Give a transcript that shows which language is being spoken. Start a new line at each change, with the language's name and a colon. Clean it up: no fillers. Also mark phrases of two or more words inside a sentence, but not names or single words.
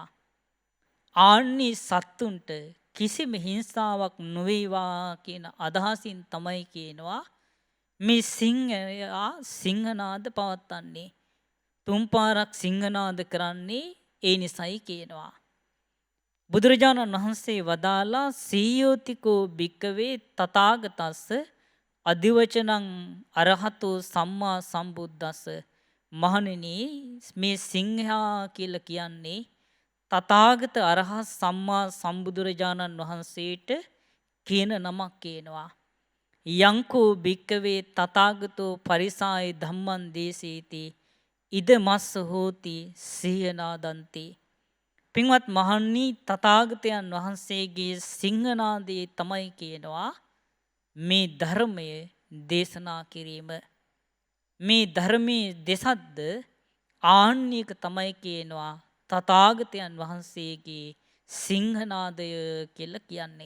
Sinhala: ආන්නේ සත්තුන්ට කිසිම හිංසාවක් නොවේවා කියන අදහසින් තමයි කියනවා මේ සිංහයා සිංහනාද පවත්වන්නේ. තුන් පාරක් සිංහනාද කරන්නේ ඒ නිසයි කියනවා. බුදුරජාණන් වහන්සේ වදාලා
Pali: සීයෝතිකෝ භික්කවේ තථාගතස්ස අධිවචනං අරහතෝ සම්මා සම්බුද්දස්ස.
Sinhala: මහණෙනි මේ සිංහයා කියලා කියන්නේ තථාගත අරහත් සම්මා සම්බුදුරජාණන් වහන්සේට කියන නමක් කියනවා.
Pali: යංකෝ භික්කවේ තථාගතෝ පරිසාය ධම්මං දේසේති ඉද මස්ස හෝති සිහිනාදන්ති.
Sinhala: පින්වත් මහණනි තථාගතයන් වහන්සේගේ සිංහනාදයේ තමයි කියනවා මේ ධර්මය දේශනා කිරීම. මේ ධර්මයේ දෙසද්ද ආන්නයක තමයි කියනවා තථාගතයන් වහන්සේගේ සිංහනාදය කියලා කියන්නේ.